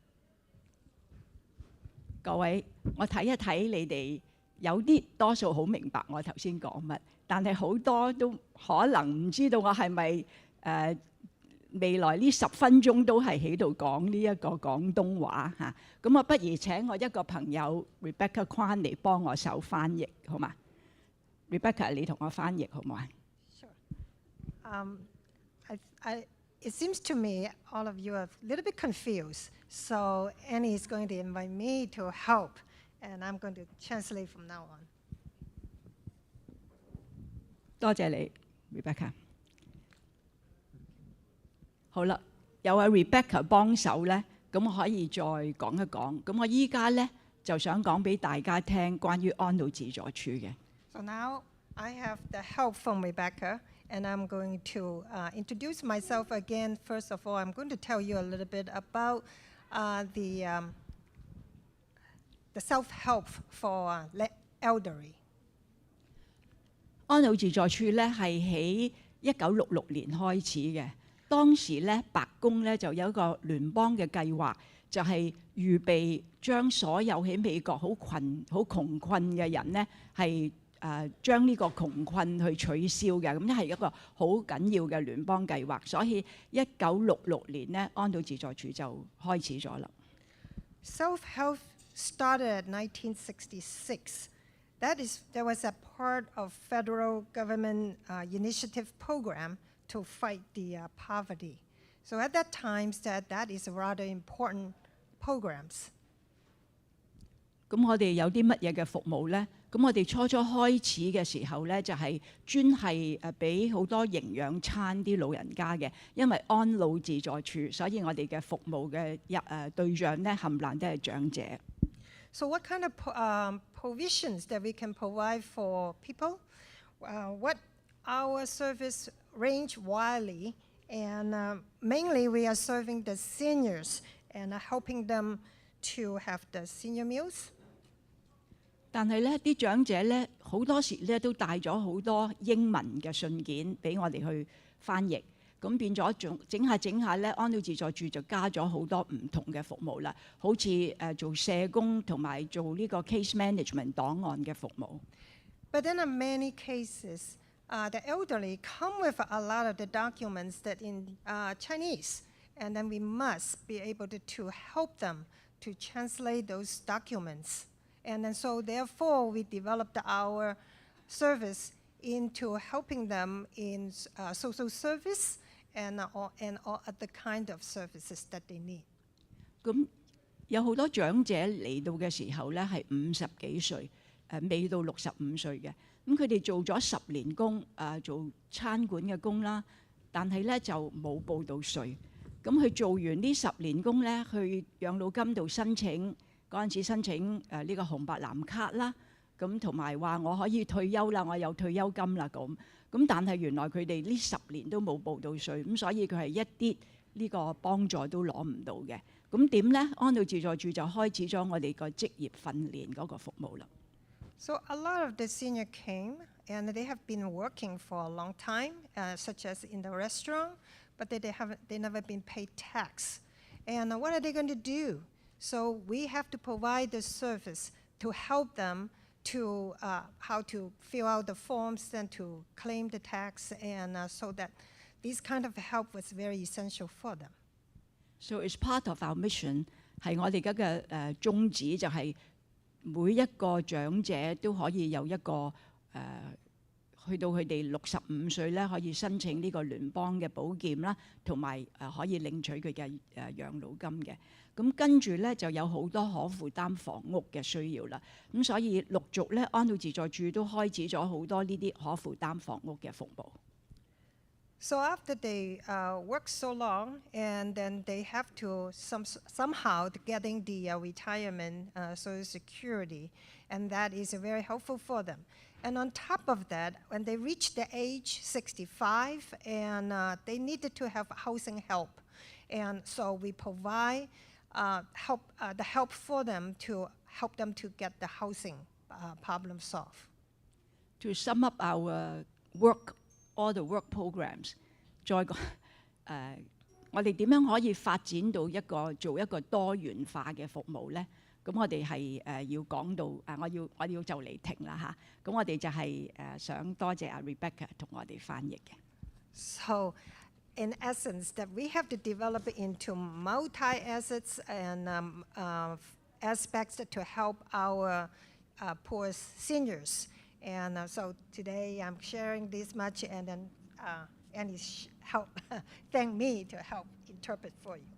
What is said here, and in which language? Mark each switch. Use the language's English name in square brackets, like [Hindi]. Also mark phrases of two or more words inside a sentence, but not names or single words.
[Cantonese] 各位，我睇一睇你哋，有啲多數好明白我頭先講乜，但係好多都可能唔知道我係咪未來呢10分鐘都係喺度講呢一個廣東話嚇，咁我不如請我一個朋友 Rebecca Kwan 嚟幫我手翻譯，好嘛 ？Rebecca， 你同我翻譯好唔好啊？ [English] It seems to me all of you are a little bit confused, so Annie is going to invite me to help, and I'm going to translate from now on. [Cantonese] 多謝你 ，Rebecca。好啦，有阿 Rebecca 幫手咧，咁我可以再講一講。咁我依家咧就想講俾大家聽關於安老自助處嘅。 [English] So now I have the help from Rebecca, and I'm going to introduce myself again. First of all, I'm going to tell you a little bit about the self-help for elderly. [Cantonese] 安老自助處咧係喺1966年開始嘅。當時咧，白宮咧就有一個聯邦嘅計劃，就係預備將所有喺美國好窮困嘅人咧，係將呢個窮困去取消嘅。咁係一個好緊要嘅聯邦計劃，所以1966年咧，安老自助處就開始咗啦。 [English] Self-help started at 1966. That was a part of federal government initiative program to fight the poverty. So at that time, that is rather important programs. [Cantonese] 咁我哋有啲乜嘢嘅服務咧？咁我哋初開始嘅時候咧，就係專係俾好多營養餐啲老人家嘅，因為安老自助處，所以我哋嘅服務嘅對象咧，冚唪唥都係長者。 [English] So what kind of provisions that we can provide for people? What our service range widely, and mainly we are serving the seniors and helping them to have the senior meals. [Cantonese] 但係咧，啲長者咧好好多時咧都帶咗好多英文嘅信件俾我哋去翻譯。咁變咗整下咧，安老自在處就加咗好多唔同嘅服務啦，好似做社工同埋做呢個 [English] case management [Cantonese] 檔案嘅服務。 [English] But then in many cases, the elderly come with a lot of the documents that in Chinese, and then we must be able to help them to translate those documents. And then so therefore we developed our service into helping them in social service and all other kind of services that they need. [Cantonese] 咁有好多長者嚟到嘅時候咧係50幾歲，未到65歲嘅。咁佢哋做咗10年工，做餐館嘅工啦，但係咧就冇報到稅。咁佢做完呢10年工咧，去養老金度申請，嗰陣時申請呢個紅白藍卡啦，咁同埋話我可以退休啦，我有退休金啦咁。咁但係原來佢哋呢10年都冇報到稅，咁所以佢係一啲呢個幫助都攞唔到嘅。咁點咧？安老自在處就開始咗我哋個職業訓練嗰個服務啦。 [English] So a lot of the senior came, and they have been working for a long time, such as in the restaurant, but they never been paid tax. And what are they going to do? So we have to provide the service to help them to how to fill out the forms and to claim the tax, and so that this kind of help was very essential for them. So it's part of our mission [Cantonese] 係我哋而家嘅宗旨，就係每一個長者都可以有一個去到佢哋65歲咧，可以申請呢個聯邦嘅保健啦，同埋可以領取佢嘅養老金嘅。咁跟住咧就有好多可負擔房屋嘅需要啦。咁所以陸續咧安老自在處都開始咗好多呢啲可負擔房屋嘅服務。 [English] So after they work so long, and then they have to somehow getting the retirement Social Security, and that is very helpful for them. And on top of that, when they reach the age 65, and they needed to have housing help, and so we provide the help for them to help them to get the housing problem solved. To sum up our all the work programs， [Cantonese] 再講我哋點樣可以發展到做一個多元化嘅服務咧？咁我哋係要講到我要就嚟停啦嚇。咁我哋就係想多謝阿 Rebecca 同我哋翻譯嘅。 [English] So, in essence, that we have to develop into multi-assets and aspects to help our poor seniors. And so today I'm sharing this much, and then Annie thank me to help interpret for you.